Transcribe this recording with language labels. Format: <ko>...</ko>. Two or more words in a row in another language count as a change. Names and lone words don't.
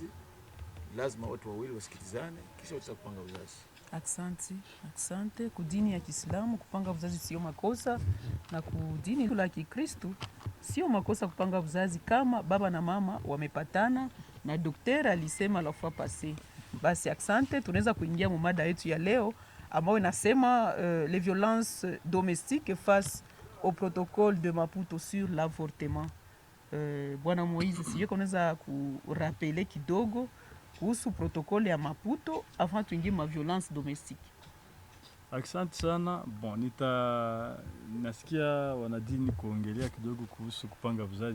<sw>Lazima watu wawili wasikilizane, kisha wataweza kupanga uzazi. Asante. Kudini ya Kiislamu kupanga uzazi sio makosa, na kudini la Kikristo sio makosa kupanga uzazi kama baba na mama wamepatana na daktari alisema</sw> <fr>la fois passée.</fr> <sw>Basi asante, tunaweza kuingia mu mada yetu ya leo ambayo inasema</sw> <fr>les violences domestiques face au protocole de Maputo sur l'avortement.</fr> <sw>Bwana Moise, sije kunaweza kurapele kidogo kuhusu protokole ya Maputo avant tuingie ma</sw> <fr>violence domestique.</fr> <sw>Asante sana. Bon, nasikia wanadini kuongelea kidogo kuhusu kupanga uzazi.</sw>